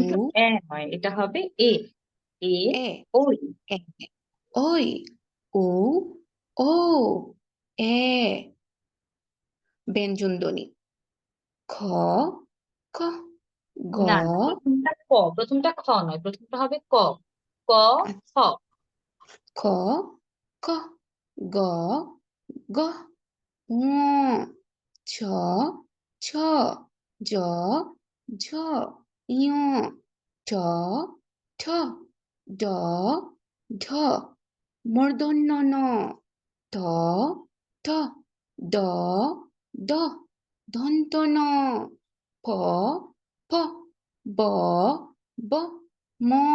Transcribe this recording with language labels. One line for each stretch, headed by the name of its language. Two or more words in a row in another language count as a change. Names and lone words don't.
Bangla: কিন্তু নয়, এটা হবে এ। এ, এ, ওই। এ, ওই, উ, ও, এ। ব্যঞ্জন ধ্বনি খ, খ, গ, না না, প্রথমটা ক, প্রথমটা খ নয়, প্রথমটা হবে ক। ক, খ। খ, খ, গ, গ, ঙ, ছ, ছ, জ, ঝ, ঞ, ট, ঠ, ড, ঢ, মূর্ধন্য ণ, ঠ, ঠ, ড, ড, দন্ত ন, প, প, ব, ব, ম,